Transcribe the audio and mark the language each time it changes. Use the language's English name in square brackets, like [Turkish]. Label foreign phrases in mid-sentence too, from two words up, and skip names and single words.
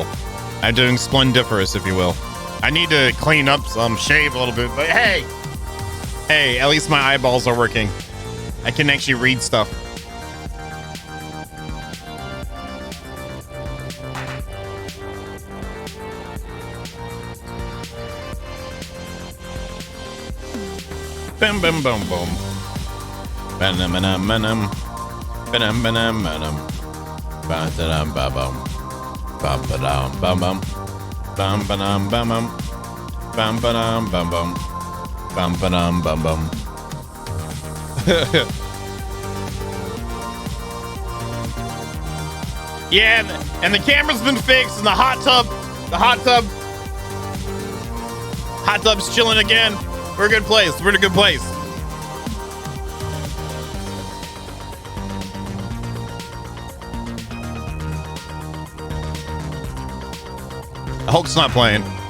[English] I'm doing splendiferous, if you will. I need to clean up some, shave a little bit, but hey! Hey, at least my eyeballs are working. I can actually read stuff. Bam bam bam boom. Banam banam banam. Banam banam banam. Ba-da-dum ba-bum. Ba-ba-dum bum-bum. Bam-ba-dum bum-bum. Bam-ba-dum bum-bum. Bam-ba-dum bum-bum. Yeah, and the camera's been fixed and the hot tub's chilling again. We're a good place. We're in a good place. Hulk's not playing.